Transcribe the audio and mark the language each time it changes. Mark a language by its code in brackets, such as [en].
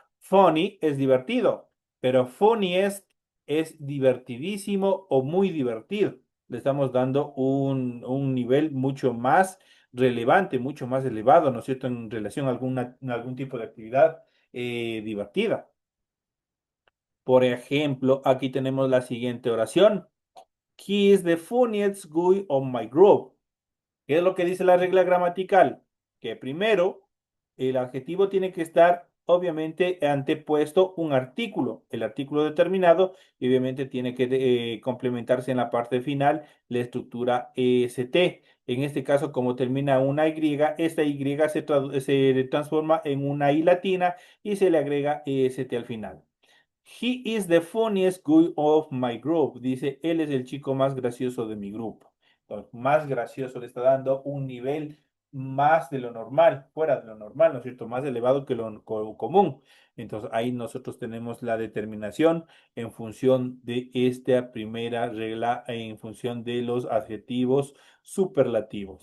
[es] Funny es divertido, pero funniest es divertidísimo o muy divertido. Le estamos dando un nivel mucho más relevante, mucho más elevado, ¿no es cierto?, en relación a algún tipo de actividad divertida. Por ejemplo, aquí tenemos la siguiente oración. [en] He is the funniest guy on my group. [es] ¿Qué es lo que dice la regla gramatical? Que primero el adjetivo tiene que estar obviamente antepuesto un artículo, el artículo determinado, y obviamente tiene que complementarse en la parte final la estructura EST. En este caso, como termina una Y, esta Y se transforma en una I latina y se le agrega EST al final. [en] He is the funniest guy of my group. [es] Dice, él es el chico más gracioso de mi grupo. Entonces, más gracioso le está dando un nivel más de lo normal, fuera de lo normal, ¿no es cierto? Más elevado que lo común. Entonces, ahí nosotros tenemos la determinación en función de esta primera regla, en función de los adjetivos superlativos.